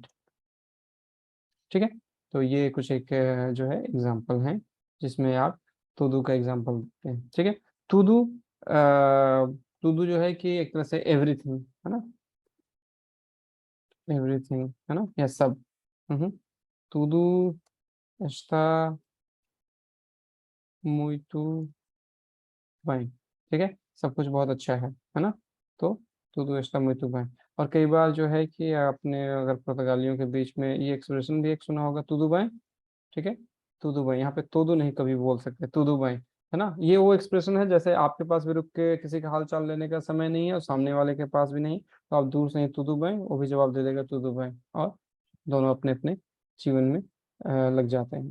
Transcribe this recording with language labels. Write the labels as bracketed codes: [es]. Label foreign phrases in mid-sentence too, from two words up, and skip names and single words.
[hi] ठीक है, तो ये कुछ एक जो है एग्जाम्पल है जिसमें आप टू का एग्जाम्पल देते हैं। ठीक है, [pt] tudo, tudo [hi] जो है कि एक तरह से एवरीथिंग, है ना, एवरीथिंग, है ना, या सब। [pt] टू डू está muito bem, [hi] ठीक है, सब कुछ बहुत अच्छा है ना। [pt] तो tudo está muito bem। [hi] और कई बार जो है कि आपने अगर पुर्तगालियों के बीच में ये एक्सप्रेशन भी एक सुना होगा, [pt] tudo bem। [hi] ठीक है, [pt] tudo bem, [hi] यहाँ पे तोदू नहीं कभी बोल सकते, [pt] tudo bem, [hi] है ना। ये वो एक्सप्रेशन है जैसे आपके पास भी रुक के किसी का हाल चाल लेने का समय नहीं है और सामने वाले के पास भी नहीं, तो आप दूर से ही [pt] tudo bem, [hi] वो भी जवाब दे देगा [pt] tudo bem, [hi] और दोनों अपने अपने जीवन में लग जाते हैं।